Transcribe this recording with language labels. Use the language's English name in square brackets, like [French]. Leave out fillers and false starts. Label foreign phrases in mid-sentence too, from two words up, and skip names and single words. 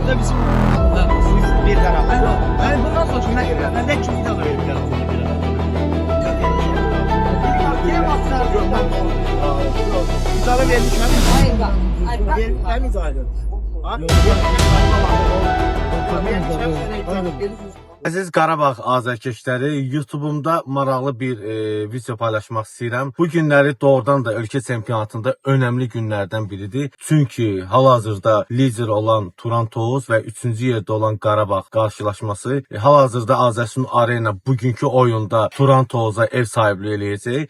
[Turkish] da bizim bir tarafı. Yani bundan sonra ne geliyor? Ben de çünkü de böyle bir tarafı. İzale vermiş mi? Hayır. Ben izale ediyorum. [Azerbaijani] Əziz Qarabağ azərkeşləri, YouTube'umda maraqlı bir video paylaşmaq istəyirəm. Bu günləri doğrudan da ölkə çempionatında önəmli günlərdən biridir. Çünki hal-hazırda lider olan Turan Toğuz və 3-cü yerdə olan Qarabağ qarşılaşması hal-hazırda Azərsun Arena bugünkü oyunda Turan Toğuza ev sahibliği eləyəcək.